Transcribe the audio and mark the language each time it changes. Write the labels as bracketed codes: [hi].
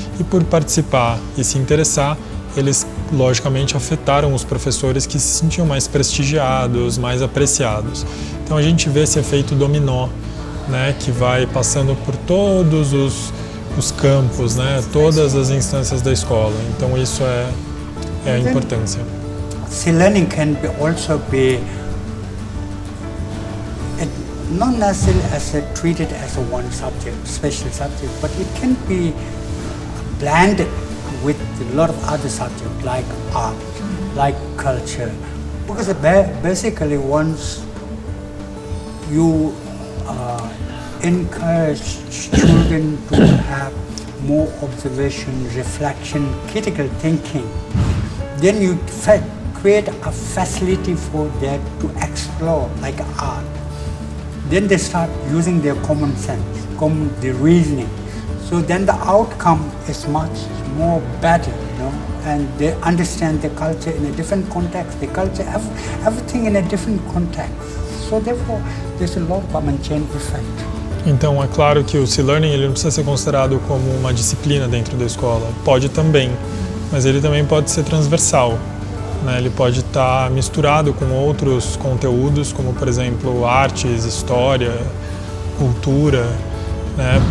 [pt] E por participar e se interessar, eles logicamente afetaram os professores que se sentiam mais prestigiados, mais apreciados. Então a gente vê esse efeito dominó, né, que vai passando por todos os campos, né, todas as instâncias da escola. Então isso é a importância. [en] Learning can also be not necessarily treated as a one subject, special subject, but it can be blended with a lot of other subjects like art, like culture. Because basically once you encourage children to have more observation, reflection, critical thinking, then you create a facility for them to explore like art. Then they start using their common sense, their reasoning. So then the outcome is much more better, and they understand the culture in a different context, the culture, everything in a different context. So therefore, there's a lot of chain effect. [pt] Então, é claro que o C-Learning ele não precisa ser considerado como uma disciplina dentro da escola. Pode também, mas ele também pode ser transversal, né? Ele pode estar misturado com outros conteúdos, como, por exemplo, artes, história, cultura, né?